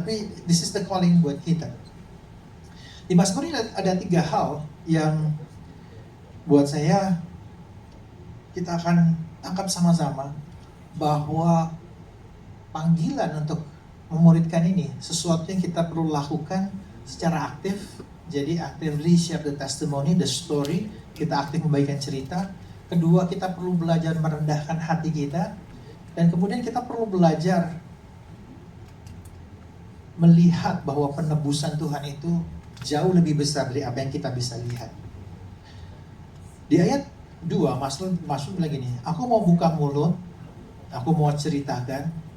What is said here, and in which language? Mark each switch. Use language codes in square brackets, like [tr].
[id] Tapi [en] this is the calling [id] buat kita. Di Mazmur ini ada 3 hal yang buat saya kita akan tangkap sama-sama, bahwa panggilan untuk memuridkan ini sesuatu yang kita perlu lakukan secara aktif. [en] Jadi actively share the testimony, the story. [id] Kita aktif membagikan cerita. Kedua, kita perlu belajar merendahkan hati kita. Dan kemudian kita perlu belajar melihat bahwa penebusan Tuhan itu jauh lebih besar dari apa yang kita bisa lihat. Di ayat 2, Mazmur bilang gini, aku mau buka mulut, aku mau ceritakan.